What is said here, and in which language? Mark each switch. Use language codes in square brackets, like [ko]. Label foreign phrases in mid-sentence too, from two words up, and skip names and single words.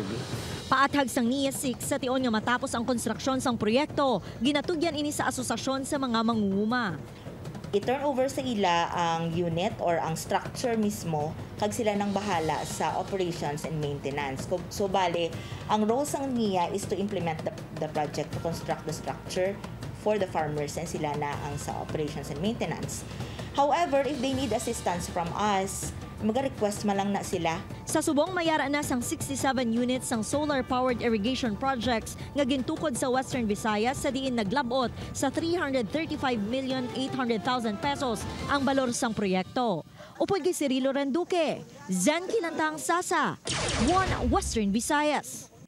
[hil] Paathag sang NIA 6 sa tion nga matapos ang konstruksyon sang proyekto, ginatugyan ini sa asosasyon sa mga mangunguma. I-turn over sa ila ang unit or ang structure mismo kag sila nang bahala sa [en] operations and maintenance. [hil] So bale, ang role sang NIA [en] is to implement the project, to construct the structure for the farmers and [hil] sila na ang sa [en] operations and maintenance. However, if they need assistance from us, [hil] mag-request man lang na sila. Sa subong mayara na sang 67 units sang [en] solar-powered irrigation projects [hil] nga gintukod sa Western Visayas sa diin naglabot sa 335,800,000 pesos ang balor sang proyekto. Upod kay Cirilo Renduque, Zen Kilantang Sasa, 1 Western Visayas.